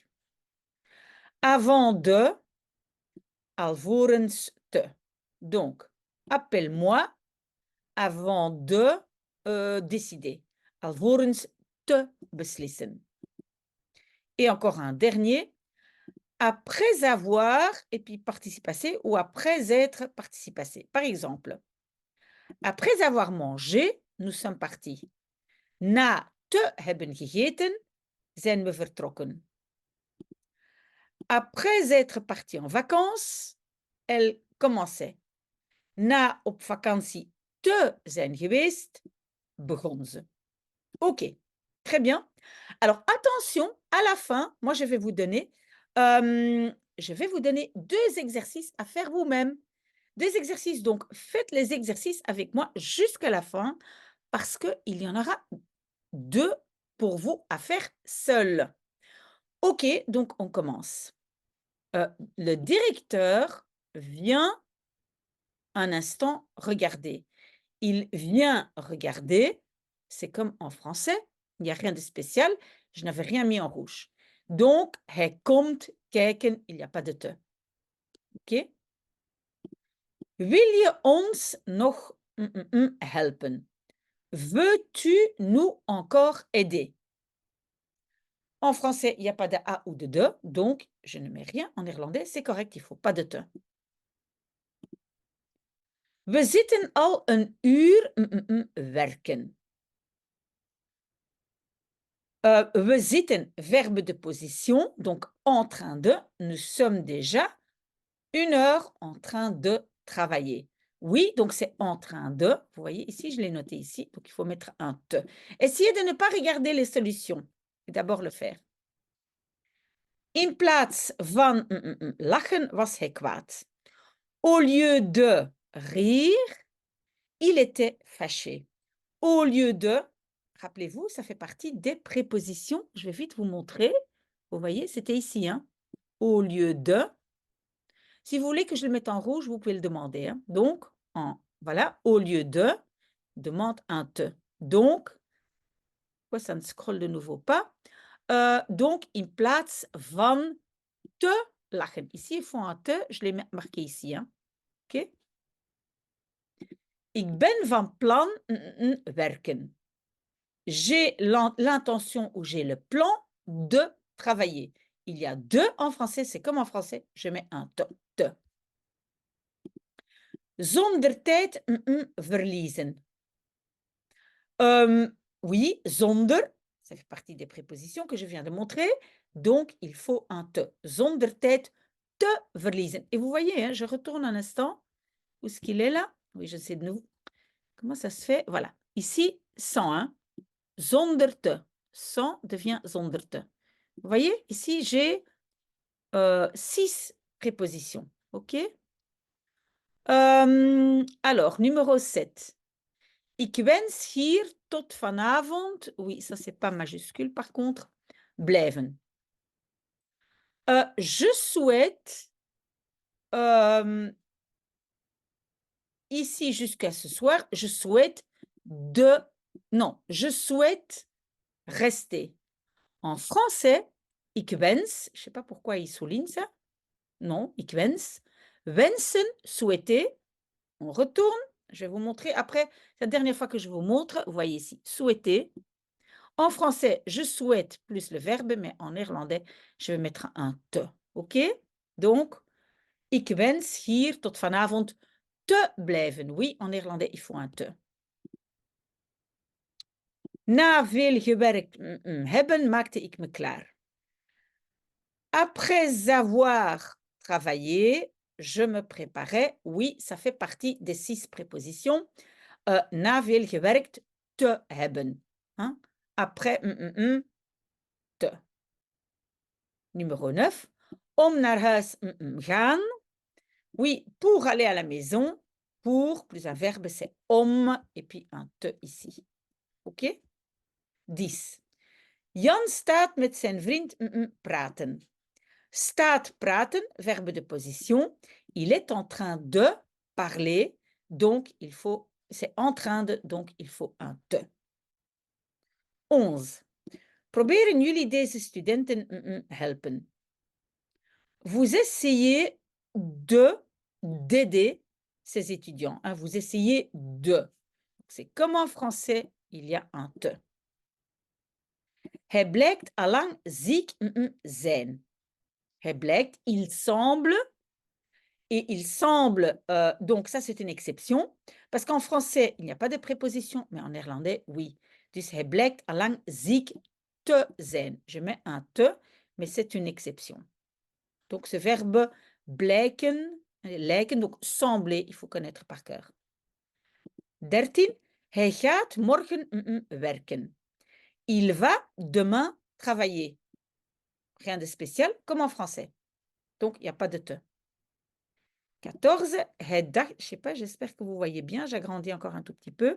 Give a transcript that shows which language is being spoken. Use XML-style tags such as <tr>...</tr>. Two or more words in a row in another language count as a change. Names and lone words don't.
<fr>Avant de,</fr> <nl>alvorens te.</nl> <fr>Donc, appelle-moi avant de décider.</fr> <nl>Alvorens te beslissen.</nl> <fr>Et encore un dernier. Après avoir, et puis participe passé, ou après être participe passé. Par exemple, après avoir mangé, nous sommes partis.</fr> <nl>Na te hebben gegeten, zijn we vertrokken.</nl> <fr>Après être parti en vacances, elle commençait.</fr> <nl>Na op vakantie te zijn geweest, begon ze.</nl> <fr>OK, très bien. Alors attention, à la fin, moi je vais vous donner 2 exercices à faire vous-même. 2 exercices, donc faites les exercices avec moi jusqu'à la fin parce qu'il y en aura 2 pour vous à faire seul. OK, donc on commence. Le directeur vient un instant regarder. Il vient regarder, c'est comme en français, il n'y a rien de spécial, je n'avais rien mis en rouge. Donc,</fr> <nl>hij komt kijken,</nl> <fr>il n'y a pas de te.</fr> <nl>OK? Wil je ons nog helpen?</nl> <fr>Veux-tu nous encore aider? En français, il n'y a pas de a ou de de, donc je ne mets rien. En néerlandais, c'est correct, il ne faut pas de te.</fr> <nl>We zitten al een uur werken. We zitten,</nl> <fr>verbe de position, donc en train de. Nous sommes déjà 1 heure en train de travailler. Oui, donc c'est en train de. Vous voyez ici, je l'ai noté ici, donc il faut mettre un te. Essayez de ne pas regarder les solutions. Et d'abord le faire.</fr> <nl>In plaats van lachen was hij kwaad.</nl> <fr>Au lieu de rire, il était fâché. Au lieu de, rappelez-vous, ça fait partie des prépositions. Je vais vite vous montrer. Vous voyez, c'était ici. Hein? Au lieu de. Si vous voulez que je le mette en rouge, vous pouvez le demander. Hein? Donc, voilà, au lieu de, demande un te. Donc, pourquoi ça ne scrolle de nouveau pas? Donc,</fr> <nl>in plaats van te lachen.</nl> <fr>Ici, il faut un te. Je l'ai marqué ici. Hein? OK?</fr> <nl>Ik ben van plan werken.</nl> <fr>J'ai l'intention ou j'ai le plan de travailler. Il y a de en français, c'est comme en français, je mets un te.</fr> <nl>Zonder tijd verliezen.</nl> <fr>Oui, zonder, ça fait partie des prépositions que je viens de montrer, donc il faut un te.</fr> <nl>Zonder tijd te verliezen.</nl> <fr>Et vous voyez, hein, je retourne un instant. Où est-ce qu'il est là? Oui, je sais de nouveau. Comment ça se fait? Voilà. Ici, sans, hein.</fr> <nl>Zonder te.</nl> <fr>Sans devient</fr> <nl>zonder te.</nl> <fr>Vous voyez, ici, j'ai 6 prépositions. OK? Alors, numéro 7.</fr> <nl>Ik wens hier tot vanavond,</nl> <fr>oui, ça, c'est pas majuscule par contre, blijven. Je souhaite, ici jusqu'à ce soir, je souhaite je souhaite rester. En français,</fr> <nl>ik wens,</nl> <fr>je ne sais pas pourquoi il souligne ça. Non,</fr> <nl>ik wens. Wensen,</nl> <fr>souhaiter. On retourne. Je vais vous montrer après. La dernière fois que je vous montre, vous voyez ici, souhaiter. En français, je souhaite plus le verbe, mais en néerlandais, je vais mettre un te. OK? Donc,</fr> <nl>ik wens hier tot vanavond te blijven.</nl> <fr>Oui, en néerlandais, il faut un te.</fr> <nl>Na veel gewerkt hebben, maakte ik me klaar.</nl> <fr>Après avoir travaillé, je me préparais. Oui, ça fait partie des 6 prépositions.</fr> <nl>Na veel gewerkt, te hebben.</nl> <fr>Hein? Après, te. Numéro 9.</fr> <nl>Om naar huis, gaan.</nl> <fr>Oui, pour aller à la maison. Pour plus un verbe, c'est om et puis un te ici. OK? 10.</fr> <nl>Jan staat met zijn vriend praten. Staat praten,</nl> <fr>verbe de position. Il est en train de parler, donc il faut, c'est en train de, donc il faut un te. 11.</fr> <nl>Proberen jullie deze studenten helpen?</nl> <fr>Vous essayez d'aider ces étudiants. Hein, vous essayez de. C'est comme en français, il y a un te.</fr> <nl>Hij blijkt allang ziek zijn. Hij blijkt,</nl> <fr>il semble. Et il semble, donc ça c'est une exception, parce qu'en français, il n'y a pas de préposition, mais en néerlandais, oui.</fr> <nl>Dus hij blijkt allang ziek te zijn.</nl> <fr>Je mets un te, mais c'est une exception. Donc ce verbe</fr> <nl>blijken, lijken,</nl> <fr>donc sembler, il faut connaître par cœur. 13.</fr> <nl>Hij gaat morgen werken.</nl> <fr>Il va demain travailler. Rien de spécial, comme en français. Donc, il n'y a pas de te. 14. Hij dacht, je sais pas, j'espère que vous voyez bien, j'agrandis encore un tout petit peu.</fr>